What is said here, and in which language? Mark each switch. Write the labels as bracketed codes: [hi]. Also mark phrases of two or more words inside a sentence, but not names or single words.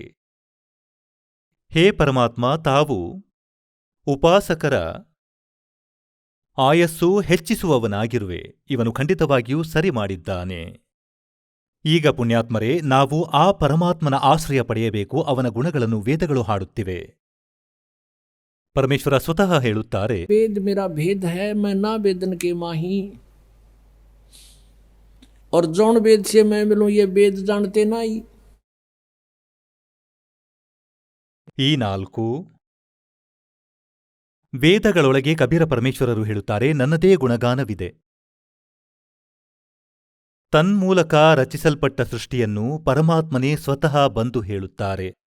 [kn] ಹೇ ಪರಮಾತ್ಮ, ತಾವು ಉಪಾಸಕರ ಆಯಸ್ಸು ಹೆಚ್ಚಿಸುವವನಾಗಿರುವೆ. ಇವನು ಖಂಡಿತವಾಗಿಯೂ ಸರಿ ಮಾಡಿದ್ದಾನೆ. ಈಗ ಪುಣ್ಯಾತ್ಮರೇ, ನಾವು ಆ ಪರಮಾತ್ಮನ ಆಶ್ರಯ ಪಡೆಯಬೇಕು. ಅವನ ಗುಣಗಳನ್ನು ವೇದಗಳು ಹಾಡುತ್ತಿವೆ. ಪರಮೇಶ್ವರ ಸ್ವತಃ ಹೇಳುತ್ತಾರೆ, [hi] वेद मेरा भेद है मैं ना वेदन के माही और जौन वेद से मैं मिलूं ये वेद जानते नाई. [kn] ಈ 4 ವೇದಗಳೊಳಗೆ ಕಬೀರ ಪರಮೇಶ್ವರರು ಹೇಳುತ್ತಾರೆ, ನನ್ನದೇ ಗುಣಗಾನವಿದೆ. ತನ್ಮೂಲಕ ರಚಿಸಲ್ಪಟ್ಟ ಸೃಷ್ಟಿಯನ್ನು ಪರಮಾತ್ಮನೇ ಸ್ವತಃ ಬಂದು ಹೇಳುತ್ತಾರೆ.